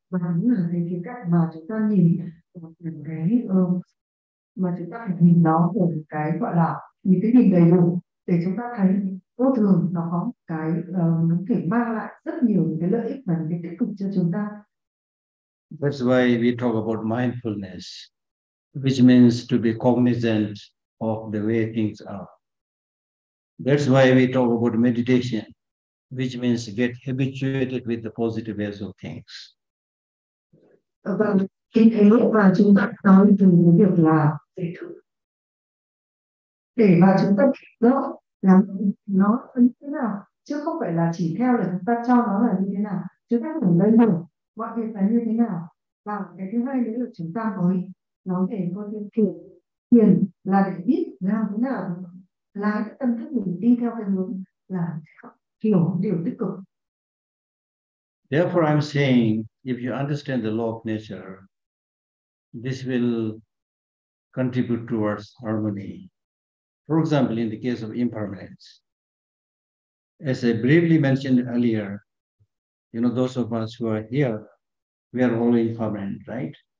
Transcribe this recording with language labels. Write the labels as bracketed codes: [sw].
[vi] Và đúng là cái khía cạnh mà chúng ta nhìn cái mà chúng ta phải nhìn nó ở cái gọi là những cái nhìn đầy đủ, để chúng ta thấy vô thường nó có cái nó thể mang lại rất nhiều những cái lợi ích và những cái tích cực cho chúng ta. [en] That's why we talk about mindfulness, which means to be cognizant of the way things are. That's why we talk about meditation, which means get habituated with the positive ways of things. [vi] Vâng, khi thế và chúng ta nói về cái việc là để mà chúng ta rõ là nó như thế nào, chứ không phải là chỉ theo là chúng ta cho nó là như thế nào, chúng ta phải lấy hiểu mọi việc là như thế nào. Và cái thứ hai nữa là chúng ta mới nói về con thiền là để biết làm thế nào lái cái tâm thức mình đi theo cái hướng là hiểu điều tích cực. [en] Therefore, I'm saying, if you understand the law of nature, this will contribute towards harmony. For example, in the case of impermanence, as I briefly mentioned earlier, those of us who are here, we are all impermanent, right?